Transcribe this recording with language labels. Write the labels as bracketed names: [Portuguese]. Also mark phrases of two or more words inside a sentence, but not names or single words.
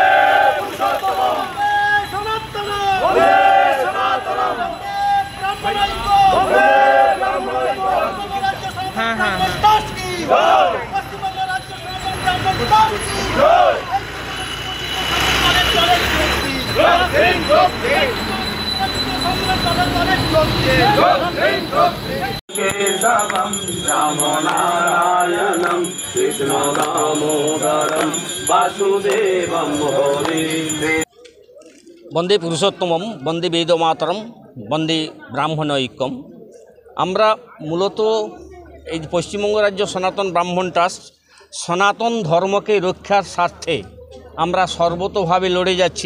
[Sanskrit] পুরুষোত্তম, বন্দে সনাতন, বন্দে সনাতন, বন্দে ব্রাহ্মণৈক্য, বন্দে ব্রাহ্মণৈক্য, [Bangla] হ্যাঁ হ্যাঁ ট্রাস্ট কি জয়, পশ্চিমবঙ্গ রাজ্য সনাতন ব্রাহ্মণ ট্রাস্ট কি জয়, [Sanskrit] केशवं रामनारायणं कृष्ण दामोदरं वासुदेवं हरे। বন্দে পুরুষোত্তমম, বন্দে বেদমাতরম, বন্দে ব্রাহ্মণৈক্যম। [Bangla] আমরা মূলত এই পশ্চিমবঙ্গ রাজ্য সনাতন ব্রাহ্মণ ট্রাস্ট সনাতন ধর্মকে রক্ষার স্বার্থে আমরা সর্বতোভাবে লড়ে যাচ্ছি।